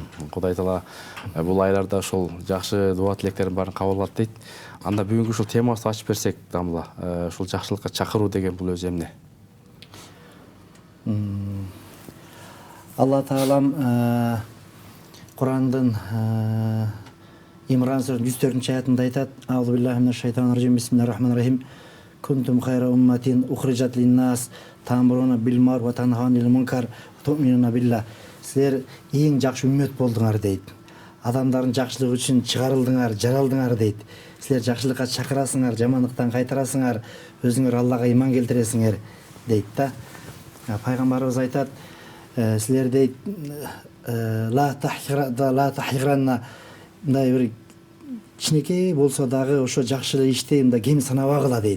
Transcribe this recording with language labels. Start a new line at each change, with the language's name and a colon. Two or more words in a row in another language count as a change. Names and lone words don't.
Kyrgyz: Кудай таала бул айларда ошол жакшы дуа тилектерин баарын кабыл алат дейт. Анда бүгүнкү ушул темабызды ачып берсек, дамла, ушул жакшылыкка чакыруу деген бул өзү эмне? Алла таалам Курандын Имран сүрөсүнүн 104 аятында айтат:
Arabic: أعوذ بالله من الشيطان الرجيم بسم الله الرحمن الرحيم. كنتم خير أمة أخرجت للناس تأمرون بالمعروف وتنهون عن المنكر تؤمنون بالله.
Kyrgyz: Силер эң жакшы үммөт болдуңар дейт. Адамдардын жакшылыгы үчүн чыгарылдыңар, жаралдыңар дейт. Силер жакшылыкка чакырасыңар, жамандыктан кайтарасыңар, өзүңөр Аллага иман келтиресиңер дейт да. Пайгамбарыбыз айтат: силер дейт
Arabic: لا تحقرن,
Kyrgyz: мындай бир кичинекей болсо дагы ошо жакшы ишти мындай кем санабагыла дейт.